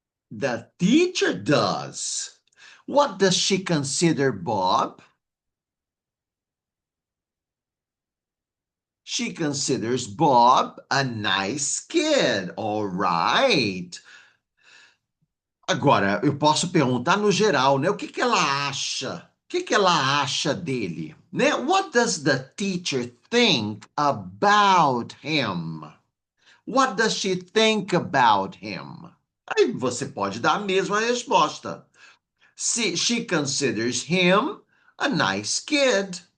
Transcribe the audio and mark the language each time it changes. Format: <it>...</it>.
<en>The teacher does. What does she consider Bob? She considers Bob a nice kid. All right.</en> <pt>Agora, eu posso perguntar no geral, né? O que que ela acha? O que que ela acha dele? Né?</pt> <en>What does the teacher think about him? What does she think about him?</en> <pt>Aí você pode dar a mesma resposta.</pt> <en>She considers him a nice kid.</en>